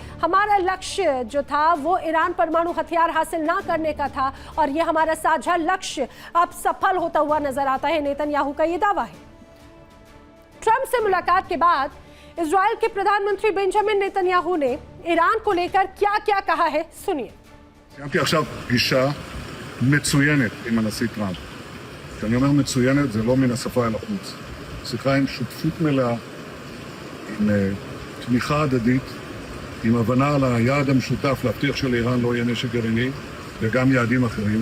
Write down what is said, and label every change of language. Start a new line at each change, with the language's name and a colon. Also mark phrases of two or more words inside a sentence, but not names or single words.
Hindi: हमारा लक्ष्य जो था वो ईरान परमाणु हथियार हासिल ना करने का था और ये हमारा साझा लक्ष्य अब सफल होता हुआ नजर आता है, नेतन्याहू का ये दावा है। ट्रंप से मुलाकात के बाद इजराइल के प्रधानमंत्री बेंजामिन नेतन्याहू ने ईरान को लेकर क्या-क्या कहा है, सुनिए।
Hebrew: סיימתי עכשיו פגישה מצוינת עם הנשיא טראמפ. כשאני אומר מצוינת זה לא מן השפה אל החוץ. שיחה עם שותפות מלאה, עם תמיכה הדדית, עם הבנה על היעד המשותף להבטיח שלאיראן לא יהיה נשק גרעיני וגם יעדים אחרים.